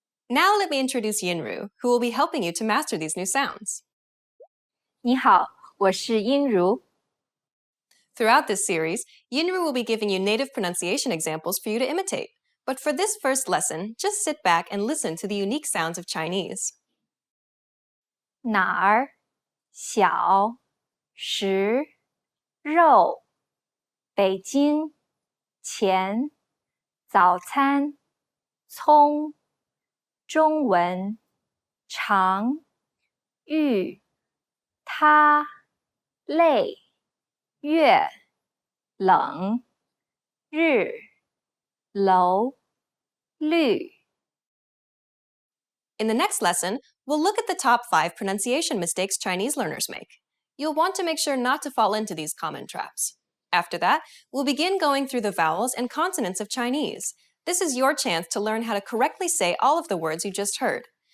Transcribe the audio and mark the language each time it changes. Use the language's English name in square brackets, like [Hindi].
[English] Now let me introduce Yinru, who will be helping you to master these new sounds. [Chinese] 你好，我是殷如。 [English] Throughout this series, Yinru will be giving you native pronunciation examples for you to imitate. But for this first lesson, just sit back and listen to the unique sounds of Chinese. [Chinese] 哪儿、小、食、肉、北京、钱、早餐、葱、中文、长、玉、他、累、月、冷、日、楼、绿。 [English] In the next lesson, we'll look at the top 5 pronunciation mistakes Chinese learners make. You'll want to make sure not to fall into these common traps. After that, we'll begin going through the vowels and consonants of Chinese. This is your chance to learn how to correctly say all of the words you just heard.